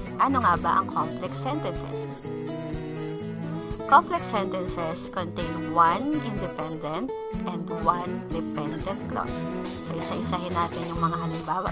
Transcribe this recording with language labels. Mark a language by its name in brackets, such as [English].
[Filipino] Ano nga ba ang complex sentences? [English] Complex sentences contain one independent and one dependent clause. [Filipino] So, isa-isahin natin yung mga halimbawa.